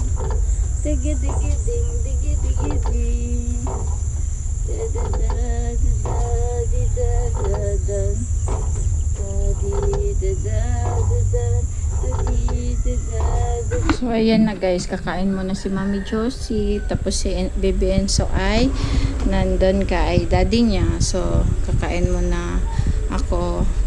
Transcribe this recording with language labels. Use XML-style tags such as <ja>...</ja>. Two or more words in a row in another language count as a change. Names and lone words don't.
<tl>Digi-digi-ding, digi-digi-ding. Da-da-da-da-da-da-da-da-da. Da-di-da-da-da-da-da-da-da. So ayan na guys, kakain muna si Mami Josie. Tapos si Bibi Enzo ay nandun kay daddy niya. So kakain muna ako.</tl>